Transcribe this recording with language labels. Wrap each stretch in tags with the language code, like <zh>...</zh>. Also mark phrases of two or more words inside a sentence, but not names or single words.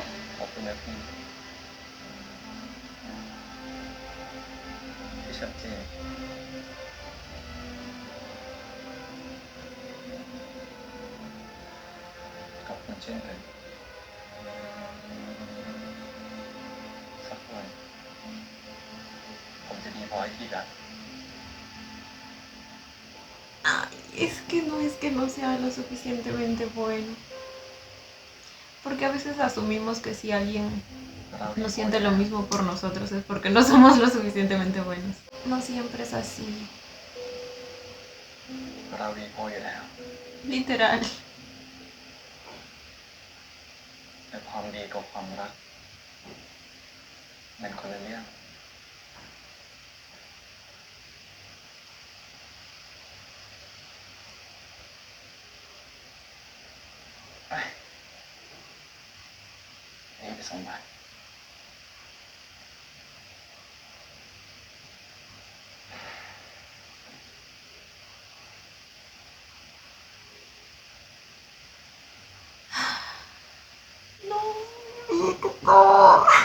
<th>ขอบคุณนะพี่ที่ชัดเจนขอบคุณเช่นกันสักวันผมจะดีพอให้พี่รัก</th> <es>Ay, es que no sea lo suficientemente bueno. Porque a veces asumimos que si alguien no siente lo mismo por nosotros es porque no somos lo suficientemente buenos. No siempre es así.</es> <th>เราดีพออยู่แล้ว</th> <es>Literal.</es> <th>แต่ความดีกับความรักมันคนละเรื่องไปนี่ไปส่งบ้าน</th> <es>No, Víctor.</es>